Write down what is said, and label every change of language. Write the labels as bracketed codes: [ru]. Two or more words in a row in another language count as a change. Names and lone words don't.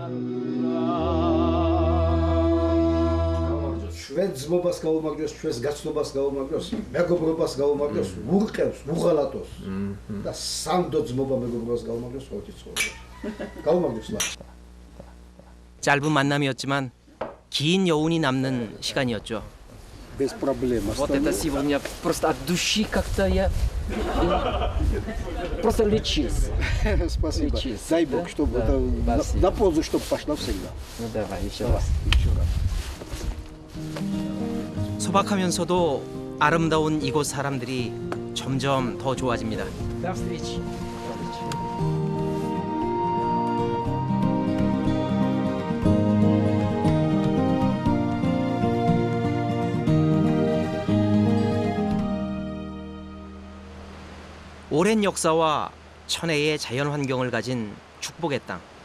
[ka] ჩვენ ძმობას გაუმაგროს, ჩვენს გაცნობას გაუმაგროს, მეგობრობას გაუმაგროს, ურყევს, უღალატოს. და სანდო ძმობა მეგობრობას გაუმაგროს, ყოველთვის ცხოვრება. გაუმაგროს ლა. [ko] 짧은 만남이었지만 긴 여운이 남는 시간이었죠. [ru] без проблем. Вот это сегодня просто от души как-то я просто лечился. Спасибо. Лечись, Дай да? Бог, чтобы Да, это спасибо. на пользу, чтобы пошло всегда. Ну давай еще раз. Еще раз. [ko] 소박하면서도 아름다운 이곳 사람들이 점점 더 좋아집니다. [ru] До встречи. [ko] 오랜 역사와 천혜의 자연 환경을 가진 축복의 땅.